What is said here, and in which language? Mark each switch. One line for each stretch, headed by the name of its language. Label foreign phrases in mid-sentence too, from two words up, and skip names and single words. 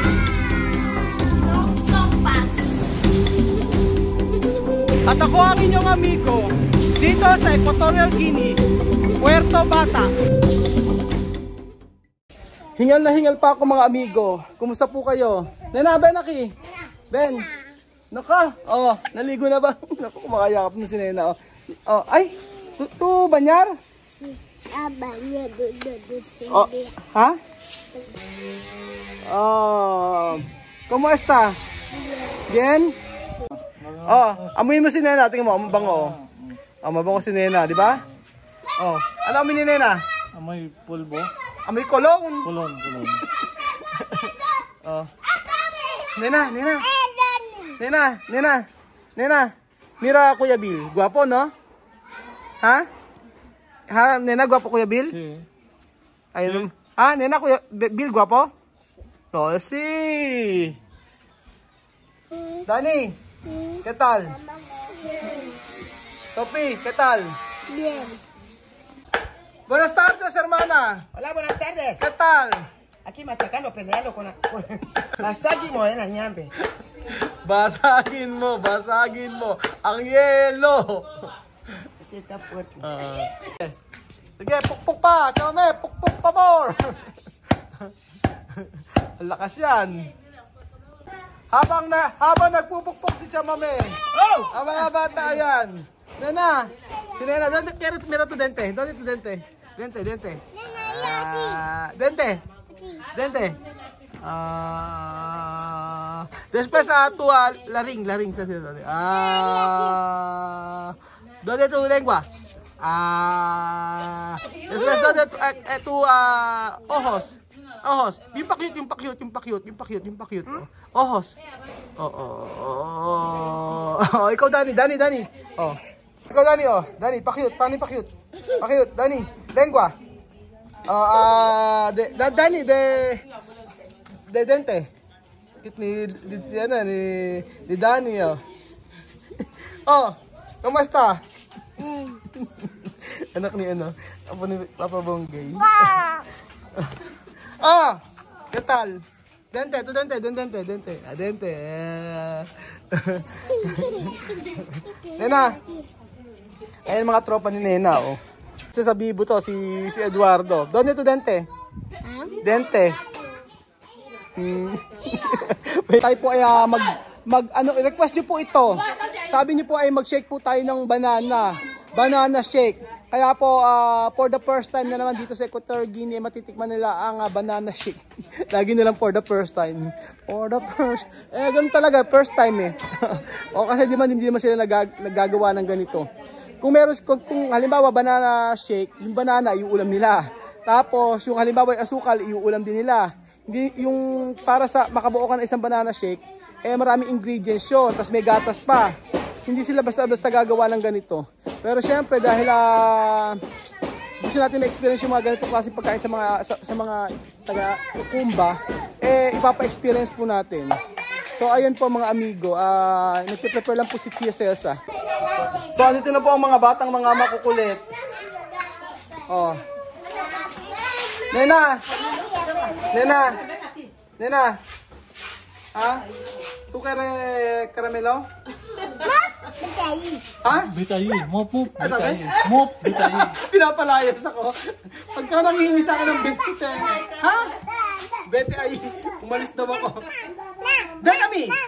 Filipino: At ako ang inyong amigo dito sa Equatorial Guinea, Puerto Bata. Hingal na hingal pa ako mga amigo. Kumusta po kayo? Nena, Ben, Aki? Ben? Naka? Oh, naligo na ba? Naku, kumakayakap mo si Nena. Oh, ay,
Spanish: tu banyar? Oh, ha? Oh, ¿cómo está? Bien?
Filipino: Oh, amuin mo si Nena, tingnan mo, mabango. Oh, mabango si Nena, di ba? Oh, ano amoy ni Nena? Amoy pulbo. Amoy kolong. Kulon. Oh. Nena. Mira Kuya Bill, guwapo no? Ha? Ha, Nena, guwapo Kuya Bill? Si. Ayun. Ah, Nena, Kuya Bill, guwapo? Oh, si.
Spanish: Dani, ¿qué tal? Sophie, ¿qué tal? Bien. Buenas tardes, hermana. Hola, buenas tardes. ¿Qué tal? Aquí machacando, peleando con la Saki Morena Ñambe.
Filipino: Basagin mo ang yelo.
Spanish: Aquí está fuerte.
Filipino: Sige, pukpuk pa. Kame, pukpuk pa more. Ang lakas yan. Habang nagpupukpok si Chamame. Oh! Ang mga bata yan. Nena. Si Nena.
Spanish: Mira tu dente. ¿Dónde tu dente? Dente. Dente. Después tu laring. ¿Dónde tu lengua? Después ¿dónde tu ojos? Ojos.
Filipino: Yung pakyut. Ojos. Oh, ikaw Dani. Oh. Ikaw Dani, oh. Dani, pakyut. Paano yung pakyut? Pakyut, Dani. Lengua.
Spanish: Dani, de dente.
Filipino: Ni Dani, oh. Oh, kumusta? Anak ni apo ni Papa Bonggay.
Spanish: Ah, ¿qué tal? Dente. Dente. Nena.
Filipino: Ayan mga tropa ni Nena, oh. Sa Bibo to, si Eduardo.
Spanish: ¿Dónde tu dente? Dente.
Filipino: Tayo po ay request niyo po ito. Sabi niyo po ay mag-shake po tayo ng
English: banana shake.
Filipino: Kaya po
English: for the first time
Filipino: na naman dito sa Equatorial Guinea, matitikman nila ang
English: banana shake.
Filipino: Lagi nilang
English: for the first time.
Filipino: Ganun talaga,
English: first time
Filipino: eh. O kasi di man hindi naman sila nagagawa ng ganito. Kung halimbawa
English: banana shake,
Filipino: yung banana iuulam nila. Tapos yung halimbawa yung asukal iuulam din nila. Hindi yung para sa makabuo ka ng isang
English: banana shake,
Filipino: maraming ingredients yun, tapos may gatas pa. Hindi sila basta-basta gagawa ng ganito. Pero syempre dahil gusto natin na-experience yung mga ganito klase pagkain sa mga taga-Kukumba, ipapa-experience po natin. So ayun po mga amigo, nagpe-prepare lang po si Tia Celsa. So andito na po ang mga batang mga makukulit. Oh. Nena. Ha?
Spanish: Tu caramelo? Ha? Bitayi. Mop.
Filipino: Sabi? Mop. Bitayi. Pinapalayas ako. Pagka nangihingi sa akin ng biscuit ha? Bete ay, umalis daw ako. Dekami!